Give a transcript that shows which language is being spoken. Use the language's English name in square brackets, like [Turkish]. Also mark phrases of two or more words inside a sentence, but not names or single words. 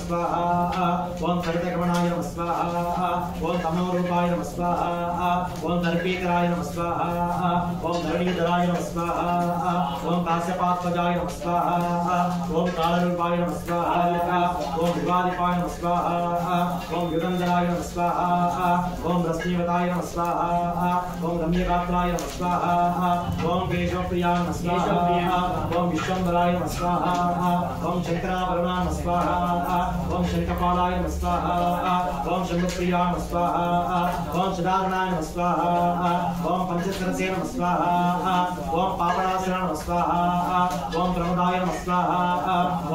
[Sanskrit] स्वाहा ओं सरितगमनाय नमः स्वाहा ओं तमोरूपाय नमः स्वाहा ओं दर्पीकराय नमः स्वाहा ओं धरणीधराय नमः स्वाहा ओं काश्यपात्मजाय नमः स्वाहा ओं कालरूपाय नमः स्वाहा ओं विवादिपाय नमः स्वाहा ओं युगन्धराय नमः स्वाहा ओं रश्मिवताय नमः स्वाहा ओं रम्यगात्राय नमः स्वाहा ओम केशवप्रियाय नमः स्वाहा ओम विश्वंभराय नमः स्वाहा ओम शंकराभरणाय नमः स्वाहा ओम शंखपालाय नमः स्वाहा ओम शंभुप्रियाय नमः स्वाहा ओम सदारणाय नमः स्वाहा ओम पंचकरसे नमः स्वाहा ओम पापनाशनाय नमः स्वाहा ओम प्रमदाय नमः स्वाहा ओम